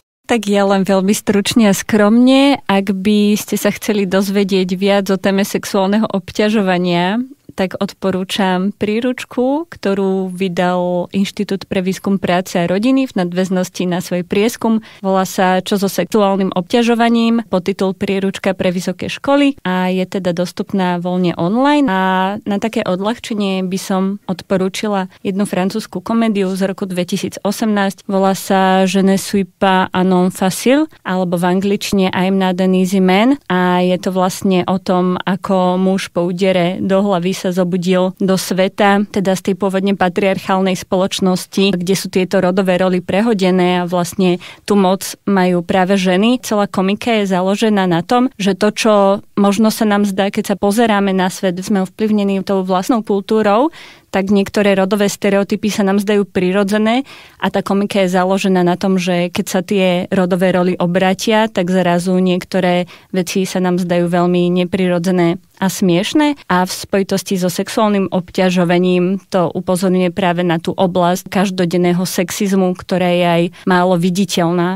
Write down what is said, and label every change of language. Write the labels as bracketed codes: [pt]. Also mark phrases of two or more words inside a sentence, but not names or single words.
[sk] Tak ja len veľmi stručne a skromne, ak by ste sa chceli dozvedieť viac o téme sexuálneho obťažovania, tak odporúčam príručku, ktorú vydal Inštitút pre výskum práce a rodiny v nadväznosti na svoj prieskum. Volá sa Čo so sexuálnym obťažovaním, podtitul Príručka pre vysoké školy a je teda dostupná voľne online. A na také odľahčenie by som odporúčila jednu francúzsku komédiu z roku 2018. Volá sa Je ne suis pas un homme facile, alebo v angličtine I'm not an easy man. A je to vlastne o tom, ako muž po údere do hlavy sa zobudil do sveta, teda z tej pôvodne patriarchálnej spoločnosti, kde sú tieto rodové roly prehodené a vlastne tú moc majú práve ženy. Celá komika je založená na tom, že to, čo možno sa nám zdá, keď sa pozeráme na svet, sme ovplyvnení tou vlastnou kultúrou, tak niektoré rodové stereotypy sa nám zdajú prirodzené a tá komika je založená na tom, že keď sa tie rodové roly obratia, tak zrazu niektoré veci sa nám zdajú veľmi neprirodzené a smiešné a v spojitosti so sexuálnym obťažovaním to upozorňuje práve na tú oblasť každodenného sexizmu, ktorá je aj málo viditeľná.